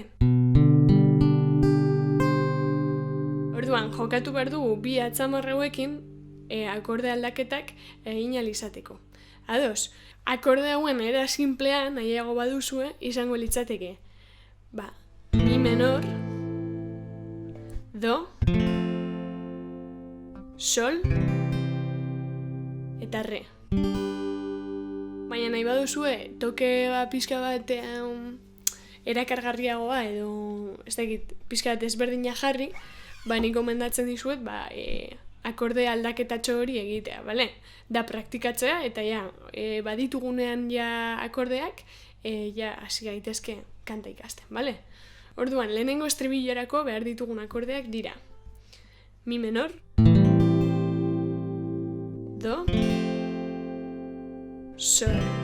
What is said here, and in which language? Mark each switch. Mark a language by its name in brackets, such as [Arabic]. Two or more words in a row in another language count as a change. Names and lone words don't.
[Basque] Orduan, jokatu behar dugu bi atzamar hauekin akorde aldaketak egin alizateko. Ados, akorde hauen era simplean, nahiago baduzue, izango litzateke. Mi menor, do, sol, eta re. Baina nahi baduzue, toke pixka bat erakargarriagoa edo pixka bat ezberdina jarri, nik gomendatzen dizuet akorde aldaketatxo hori egitea, Da praktikatzea eta baditugunean akordeak hasi gaitezke kanta ikasten, Orduan, lehenengo estribilorako behar ditugun akordeak dira mi menor, do, sol.